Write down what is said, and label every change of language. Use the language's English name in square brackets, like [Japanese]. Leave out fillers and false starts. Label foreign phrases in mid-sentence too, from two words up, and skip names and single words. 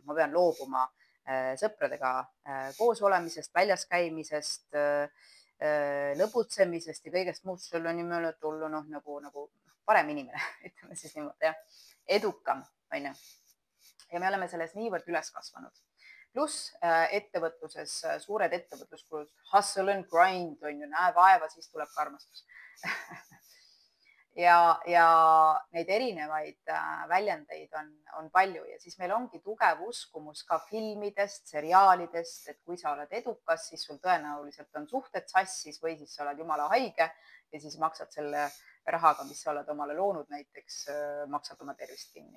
[Estonian] Ma pean loobuma sõpradega koos olemisest, väljas käimisest, lõbutsemisest ja kõigest muust selle nimel, et olla nagu parem inimene, ütleme siis niimoodi, edukam, on ju. Ja me oleme selles niivõrd üles kasvanud. Pluss ettevõtluses, suured ettevõtluskulud, [English] hustle and grind, [Estonian] on ju, näe vaeva, siis tuleb ka armastus. Ja neid erinevaid väljendeid on palju ja siis meil ongi tugev uskumus ka filmidest, seriaalidest, et kui sa oled edukas, siis sul tõenäoliselt on suhted sassis või siis sa oled jumala haige ja siis maksad selle rahaga, mis sa oled omale loonud, näiteks maksad oma tervist kinni.